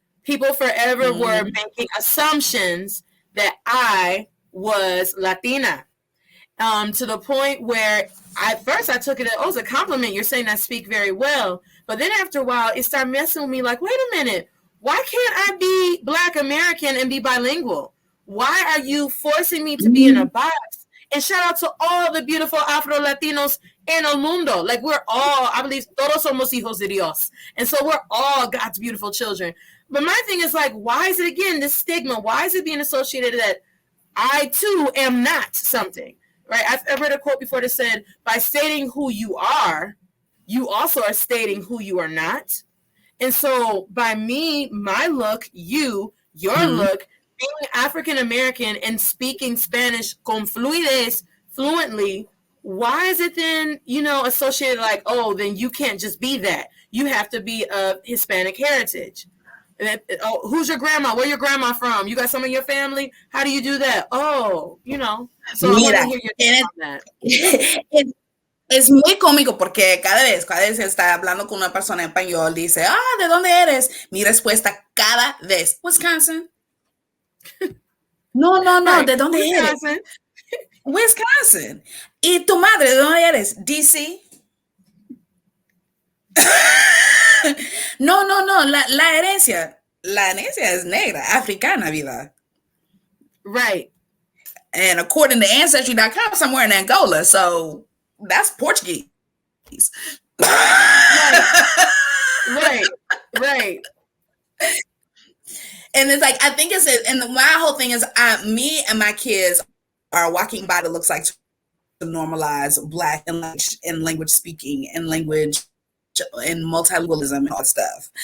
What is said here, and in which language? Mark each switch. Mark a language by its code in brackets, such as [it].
[en] People forever were making assumptions that I was Latina, to the point where at first I took it as a compliment. You're saying I speak very well. But then after a while, it started messing with me like, wait a minute, why can't I be Black American and be bilingual? Why are you forcing me to be in a box? And shout out to all the beautiful Afro-Latinos [es] en el mundo. [en] Like, we're all, I believe, [es] todos somos hijos de Dios. [en] And so we're all God's beautiful children. But my thing is like, why is it, again, this stigma? Why is it being associated that I, too, am not something? Right? I've read a quote before that said, by stating who you are, you also are stating who you are not. And so by me, my look, your look, being African American and speaking Spanish [es] con fluidez, [en] fluently, why is it then, associated like, oh, then you can't just be that. You have to be of Hispanic heritage. Oh, who's your grandma? Where your grandma from? You got some of your family? How do you do that? Oh, So I want to hear your take on that. [es] Es muy cómico porque cada vez está hablando con una persona en español, dice, ¿de dónde eres? Mi respuesta cada vez, Wisconsin. No, right. ¿De dónde eres? Wisconsin. ¿Y tu madre, de dónde eres? DC. No, la herencia es negra, africana, vida. [en] Right. And according to Ancestry.com, somewhere in Angola, so that's Portuguese. Right. And it's like, I think my whole thing is, me and my kids are walking by that looks like to normalize Black and language speaking and language and multilingualism and all that stuff.